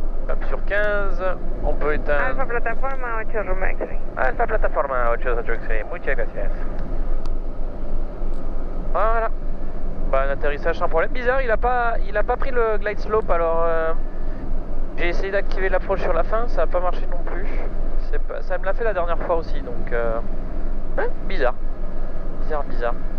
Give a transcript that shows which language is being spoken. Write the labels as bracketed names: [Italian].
[French] Hop, sur 15, on peut éteindre. [Spanish] Alfa plataforma 8 Roma X-ray. Alfa plataforma 88 X-ray, muchas gracias. [French] Voilà. Bah, un atterrissage sans problème. Bizarre, il a pas pris le glide slope, alors j'ai essayé d'activer l'approche sur la fin, ça n'a pas marché non plus. Ça me l'a fait la dernière fois aussi, donc ouais, bizarre. Bizarre.